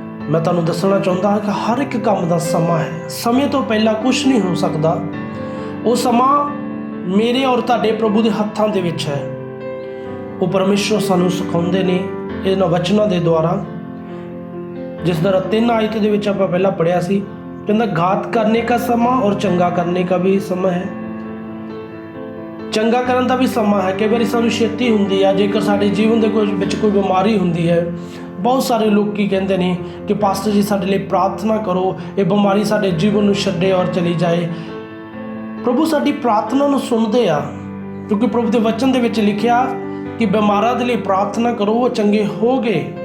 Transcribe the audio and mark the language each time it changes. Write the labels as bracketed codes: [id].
[pa] ਮੈਂ ਤੁਹਾਨੂੰ ਦੱਸਣਾ ਚਾਹੁੰਦਾ ਹਾਂ ਕਿ ਹਰ ਇੱਕ ਕੰਮ ਦਾ ਸਮਾਂ ਹੈ। ਸਮੇਂ ਤੋਂ ਪਹਿਲਾਂ ਕੁਝ ਨਹੀਂ ਹੋ ਸਕਦਾ। ਉਹ ਸਮਾਂ ਮੇਰੇ ਔਰ ਤੁਹਾਡੇ ਪ੍ਰਭੂ ਦੇ ਹੱਥਾਂ ਦੇ ਵਿੱਚ ਹੈ। ਉਹ ਪਰਮੇਸ਼ਰ ਸਾਨੂੰ ਸਿਖਾਉਂਦੇ ਨੇ ਇਹਨਾਂ ਵਚਨਾਂ ਦੇ ਦੁਆਰਾ, ਜਿਸ ਤਰ੍ਹਾਂ 3 ਆਇਤ ਦੇ ਵਿੱਚ ਆਪਾਂ ਪਹਿਲਾਂ ਪੜ੍ਹਿਆ ਸੀ। [hi] ਕਹਿੰਦਾ घात करने का समा और चंगा करने का भी समय है। [pa] ਚੰਗਾ ਕਰਨ ਦਾ ਵੀ ਸਮਾਂ ਹੈ। ਕਈ ਵਾਰੀ ਸਾਨੂੰ ਛੇਤੀ ਹੁੰਦੀ ਆ, ਜੇਕਰ ਸਾਡੇ ਜੀਵਨ ਦੇ ਵਿੱਚ ਕੋਈ ਬਿਮਾਰੀ ਹੁੰਦੀ ਹੈ, ਬਹੁਤ ਸਾਰੇ ਲੋਕ ਕੀ ਕਹਿੰਦੇ ਨੇ ਕਿ ਪਾਸਟਰ ਜੀ ਸਾਡੇ ਲਈ ਪ੍ਰਾਰਥਨਾ ਕਰੋ, ਇਹ ਬਿਮਾਰੀ ਸਾਡੇ ਜੀਵਨ ਨੂੰ ਛੱਡੇ ਔਰ ਚਲੀ ਜਾਏ। ਪ੍ਰਭੂ ਸਾਡੀ ਪ੍ਰਾਰਥਨਾ ਨੂੰ ਸੁਣਦੇ ਆ, ਕਿਉਂਕਿ ਪ੍ਰਭੂ ਦੇ ਵਚਨ ਦੇ ਵਿੱਚ ਲਿਖਿਆ ਕਿ ਬਿਮਾਰਾਂ ਦੇ ਲਈ ਪ੍ਰਾਰਥਨਾ ਕਰੋ, ਉਹ ਚੰਗੇ ਹੋ ਗਏ।